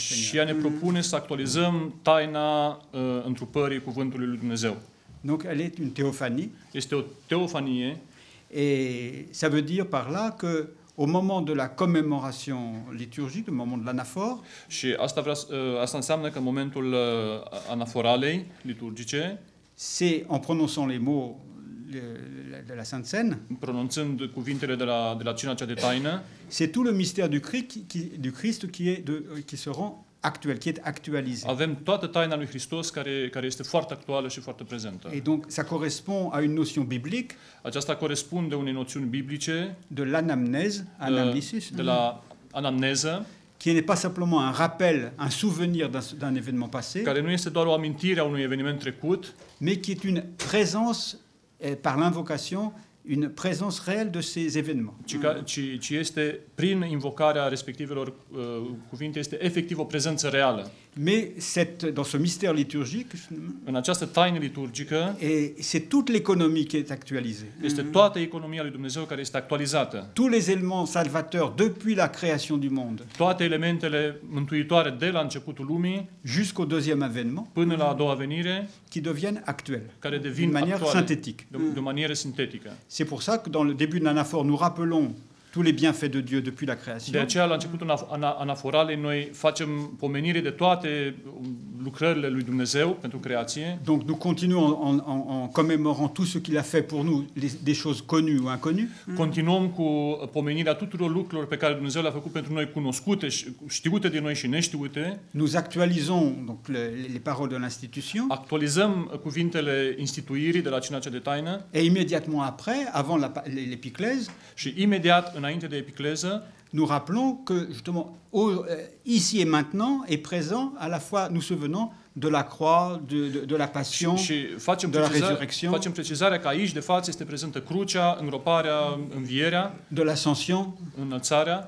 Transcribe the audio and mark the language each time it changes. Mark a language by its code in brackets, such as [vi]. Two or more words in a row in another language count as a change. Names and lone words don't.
[ro] Și [fr] Seigneur. [ro] ea ne propune să actualizăm taina întrupării Cuvântului lui Dumnezeu. [fr] Donc, elle est une théophanie. [ro] Este o teofanie [fr] Et ça veut dire par là que au moment de la commémoration liturgique, au moment de l'anaphore, [ro] și asta înseamnă că în momentul anaforalei liturgice, [fr] c'est en prononçant les mots de la Sainte Seine, [ro] pronunțând cuvintele de la cina cea de taină, [fr] c'est tout le mystère du Christ qui se rend actuel, qui est actualisé. [ro] avem toată taina lui Hristos care este foarte actuală și foarte prezentă. [fr] Et donc ça correspond à une notion biblique [ro] Aceasta corespunde unei noțiuni biblice [fr] de l'anamnèse, anamnesis, [ro] de la anamneză, [fr] qui n'est pas simplement un rappel, un souvenir d'un événement passé, [ro] care nu este doar o amintire a unui eveniment trecut, [fr] mais qui est une présence, par l'invocation, une présence réelle de ces événements. [ro] ci este, prin invocarea respectivelor cuvinte, este efectiv o prezență reală. [fr] Mais dans ce mystère liturgique, [ro] În această taină liturgică [fr] c'est toute l'économie qui est actualisée. [ro] este toată economia lui Dumnezeu care este actualizată. [fr] Tous les éléments salvateurs depuis la création du monde [ro] Toate elementele mântuitoare de la începutul lumii [fr] jusqu'au deuxième avènement, [ro] până la a doua venire, [fr] qui deviennent actuels, [ro] care [fr] d'une [ro] devin [fr] manière [ro] actuale [fr] synthétique. [ro] de o manieră sintetică. [fr] C'est pour ça que dans le début de l'anaphore, nous rappelons tous les bienfaits de Dieu depuis la création. [ro] De aceea, la începutul anaforalei, noi facem pomenire de toate lucrările lui Dumnezeu pentru creație. [fr] Donc nous continuons en commémorant tout ce qu'il a fait pour nous, des choses connues ou inconnues. [ro] Continuăm cu pomenirea tuturor lucrurilor pe care Dumnezeu le-a făcut pentru noi, cunoscute, știute de noi și neștiute. [fr] Nous actualisons donc les paroles de l'institution. [ro] Actualizăm cuvintele instituirii de la cina cea de taină. [fr] Et immédiatement après, avant l'épiclèse, [ro] Și imediat înainte de epicleză, [fr] nous rappelons que justement ici et maintenant est présent à la fois, nous souvenons de la croix, de la passion, de la résurrection, [ro] facem precizarea că aici de față este prezentă crucea, îngroparea, învierea, [fr] de l'ascension [ro] înălțarea